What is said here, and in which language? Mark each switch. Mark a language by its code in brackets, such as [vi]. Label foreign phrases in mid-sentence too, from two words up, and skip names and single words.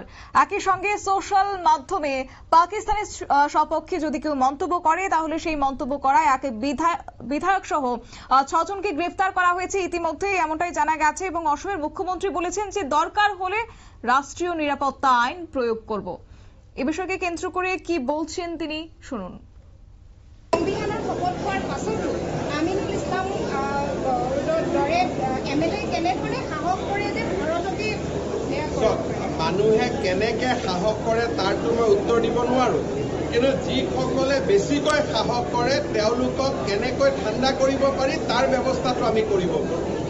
[bn] একই সঙ্গে সোশ্যাল মাধ্যমে পাকিস্তানের সপক্ষে যদি কেউ মন্তব্য করে তাহলে সেই মন্তব্য করায় এক বিধায়ক সহ 6 জনকে গ্রেফতার করা হয়েছে ইতিমধ্যে, এমনটাই জানা গেছে। এবং অসমের মুখ্যমন্ত্রী বলেছেন যে দরকার হলে রাষ্ট্রীয় নিরাপত্তা আইন প্রয়োগ করব। এ বিষয়কে কেন্দ্র করে কি বলছেন তিনি, শুনুন। [as] সংবিধানৰ শপত হোৱাৰ পাছতো আমিনুল ইছলাম দৰে এমএলএ কেনেদৰে সাহস কৰে যে ভাৰতকে মানুহে কেনেকে সাহস কৰে তাৰটো মই উত্তৰ দিব নোৱাৰো, কিন্তু যিসকলে বেছিকৈ সাহস কৰে তেওঁলোকক কেনেকৈ ঠাণ্ডা কৰিব পাৰি তাৰ ব্যৱস্থাটো আমি কৰিব পাৰোঁ।